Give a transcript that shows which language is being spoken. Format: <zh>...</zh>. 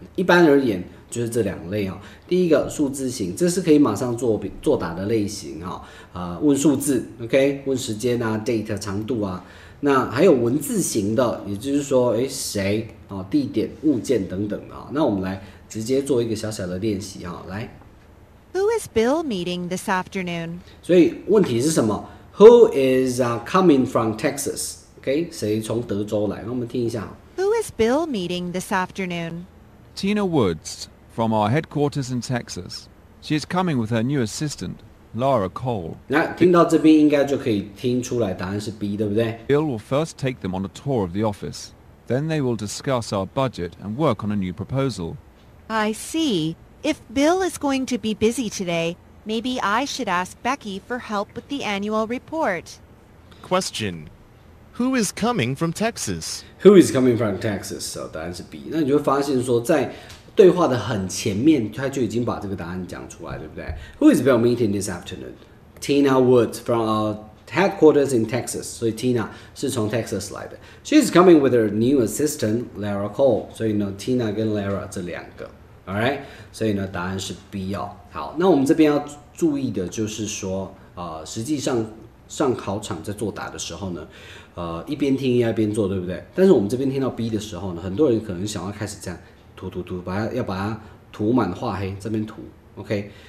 <zh>一般而言，就是这2类哦。第1个数字型，这是可以马上作答的类型哈，问数字 ，OK， 问时间啊 ，date 长度啊。那还有文字型的，也就是说，谁啊、地点、物件等等啊。那我们来直接做一个小小的练习哈，来。</zh> <en>Who is Bill meeting this afternoon?</en> <zh>所以问题是什么？</zh> <en>Who is coming from Texas?</en> <zh>OK， 谁从德州来？那我们听一下。</zh> <en>Who is Bill meeting this afternoon? Tina Woods, from our headquarters in Texas. She is coming with her new assistant, Laura Cole.</en> <zh>那听到这边应该就可以听出来答案是 B， 对不对？</zh> <en>Bill will first take them on a tour of the office. Then they will discuss our budget and work on a new proposal. I see. If Bill is going to be busy today, maybe I should ask Becky for help with the annual report. Question. Who is coming from Texas? Who is coming from Texas？</en> <zh>答案是 B。那你就会发现说，在对话的很前面，他就已经把这个答案讲出来，对不对 ？</zh> <en>Who is Bill meeting this afternoon? Tina Woods from our headquarters in Texas.</en> <zh>所以 Tina 是从 Texas 来的。</zh> <en>She is coming with her new assistant, Lara Cole.</en> <zh>所以呢 ，Tina 跟 Lara 这2个。Alright， 所以呢，答案是 B 哦。好，那我们这边要注意的就是说，实际上上考场在作答的时候呢，一边听一边做，对不对？但是我们这边听到 B 的时候呢，很多人可能想要开始这样涂，要把它涂满画黑，这边涂 ，OK。</zh>